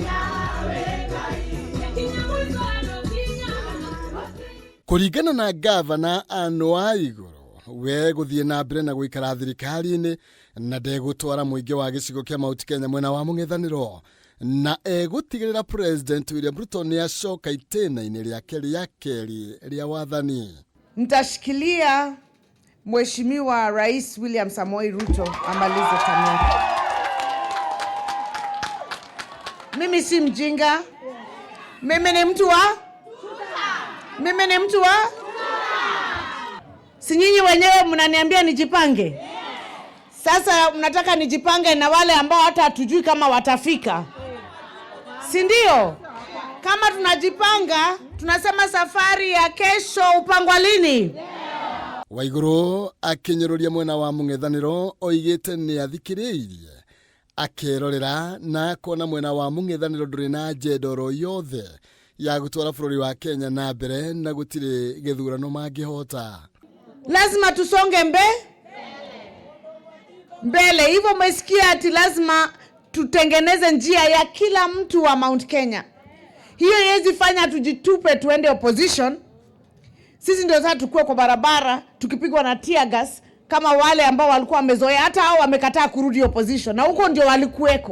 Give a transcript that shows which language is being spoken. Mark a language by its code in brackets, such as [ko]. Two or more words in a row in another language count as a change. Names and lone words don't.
[ki] Kũringana na gavana Anne wa igũrũ, we gũthiĩ na mbere na gũikara thirikari-inĩ na ndegũtwara mũingĩ wa gĩcigo kĩa Mount Kenya mwena wa mũng'ethanĩro, na egũtigĩrĩra President William Ruto nĩ acoka itĩna-inĩ rĩake rĩa kerĩ rĩa wathani. [sw] Nitashikilia Mheshimiwa Rais William Samoei Ruto amalize term yake. Mimi si mjinga. Mimi ni mtu wa si nyinyi wenyewe mnaniambia nijipange. Sasa mnataka nijipange na wale ambao hata hatujui kama watafika. Si ndio? Kama tunajipanga, tunasema safari ya kesho upangwa lini? [ki] Waigũrũ akinyeruria mwena wa mũng'ethanĩro oigĩte nĩ athikĩrĩirie akerorera na kona mwena wa mũng'ethanĩro ndũrĩ na njendoro yothe ya gũtwara bũrũri wa Kenya na mbere na gũtirĩ gĩthurano mangĩhota. [sw] Lazima tusonge mbele. Hivyo umesikia ati lazima tutengeneze njia ya kila mtu wa Mount Kenya. Hiyo haiwezi fanya tujitupe tuende opposition. Sisi ndio sasa tukue kwa barabara tukipigwa na [en] tear gas [sw] kama wale ambao walikuwa wamezoea, hata hao wamekataa kurudi opposition na huko ndio walikuweko.